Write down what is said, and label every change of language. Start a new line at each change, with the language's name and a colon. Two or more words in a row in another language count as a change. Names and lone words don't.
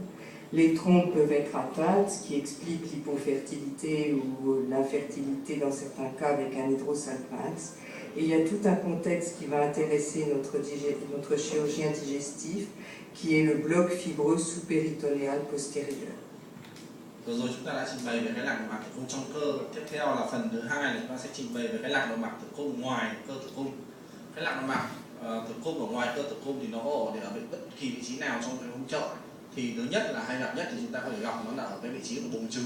French: Les trompes peuvent être atteintes, ce qui explique l'hypofertilité ou l'infertilité dans certains cas avec un hydrosalpinx. Et il y a tout un contexte qui va intéresser notre chirurgien digestif, qui est le bloc fibreux sous-péritonéal postérieur.
Vietnamese: Vừa rồi chúng ta đã trình bày về cái lạc mạc tử cung trong cơ. Tiếp theo là phần thứ hai là chúng ta sẽ trình bày về cái lạc mạc tử cung ngoài cơ tử cung. Cái lạc mạc tử cung ở ngoài cơ tử cung thì nó có ở bất kỳ vị trí nào trong cái hông chậu. Thì thứ nhất là hay gặp nhất thì chúng ta có thể gặp nó là ở cái vị trí của buồng trứng.